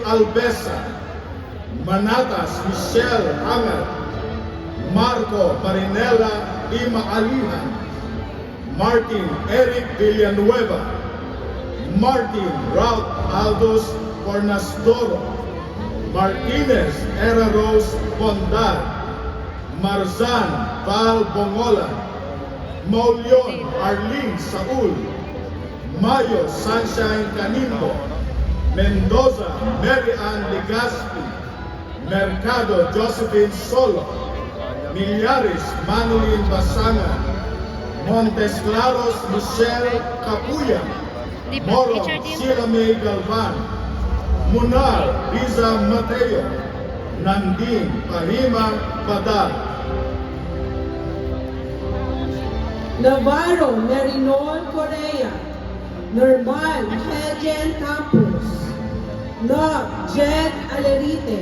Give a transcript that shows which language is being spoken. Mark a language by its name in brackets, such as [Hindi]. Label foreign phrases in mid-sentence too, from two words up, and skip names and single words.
[Filipino] Albesa, Manatas Michelle Anger, Marco Marinela Lima Alihan, Martin Eric Villanueva, Martin Ralph Aldos Cornasdoro, Martinez Era Rose Bondar, Marzan Val Bongola, Maulion Arlene Saul, Mayo Sunshine Canimbo, Mendoza Mary Ann Legaspi, Mercado Josephine Solo, Millares Manolin Basanga, Montes Claros Michelle Capuya, Di ba? Moro Richard, di ba? Sheila May Galvan, Munar Riza Mateo, Nandin Parima Badal, Navarro Merinol Correa, Normal Helgen Campos, Nog Jed Alerite,